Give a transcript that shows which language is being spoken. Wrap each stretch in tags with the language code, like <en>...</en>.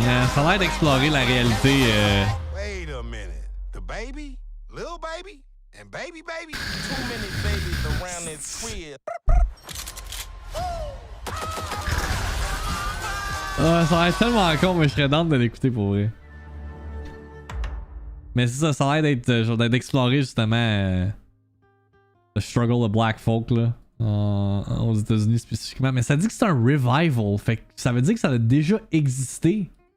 <fr>Yeah, ça a l'air d'explorer la réalité.</fr> <en>Wait a minute. The baby? Little baby? And baby? Too many babies around this crib.</en> <fr>Ça a l'air tellement con, mais je serais down de l'écouter pour vrai. Mais c'est ça, ça a l'air d'être exploré justement le struggle de</fr> <en>black folk</en> <fr>là, aux États-Unis spécifiquement. Mais ça dit que c'est un revival, fait que ça veut dire que ça a déjà existé.</fr>